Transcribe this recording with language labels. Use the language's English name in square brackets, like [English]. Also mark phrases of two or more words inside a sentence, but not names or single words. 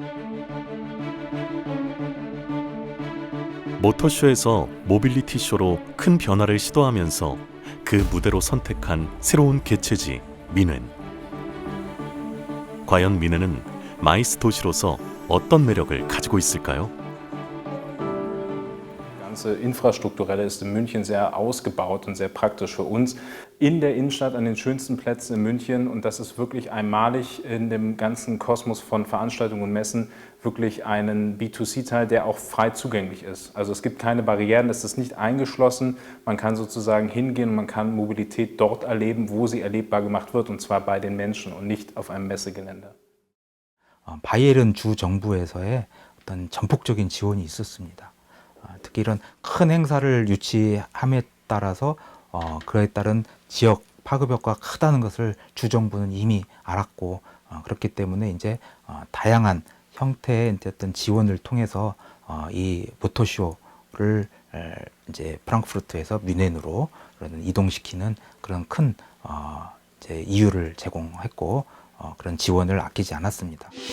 [Korean] 모터쇼에서 모빌리티 쇼로 큰 변화를 시도하면서 그 무대로 선택한 새로운 개최지 미넨. 과연 미넨은 마이스 도시로서 어떤 매력을 가지고 있을까요? [German] Die ganze Infrastrukturelle ist in München sehr ausgebaut und sehr praktisch für uns. In der Innenstadt an den schönsten Plätzen in München und das ist wirklich einmalig in dem ganzen Kosmos von Veranstaltungen und Messen wirklich einen B2C-Teil, der auch frei zugänglich ist. Also es gibt keine Barrieren, es ist nicht eingeschlossen. Man kann sozusagen hingehen und man kann Mobilität dort erleben, wo sie erlebbar gemacht wird und zwar bei den Menschen und nicht auf einem Messegelände. [Korean] 바이에른 주 정부에서의 어떤 전폭적인 지원이 있었습니다. 특히 이런 큰 행사를 유치함에 따라서 그에 따른 지역 파급 효과가 크다는 것을 주 정부는 이미 알았고 그렇기 때문에 이제 다양한 형태의 어떤 지원을 통해서 이 모터쇼를 이제 프랑크푸르트에서 뮌헨으로 이동시키는 그런 큰 이제 이유를 제공했고 그런 지원을 아끼지 않았습니다.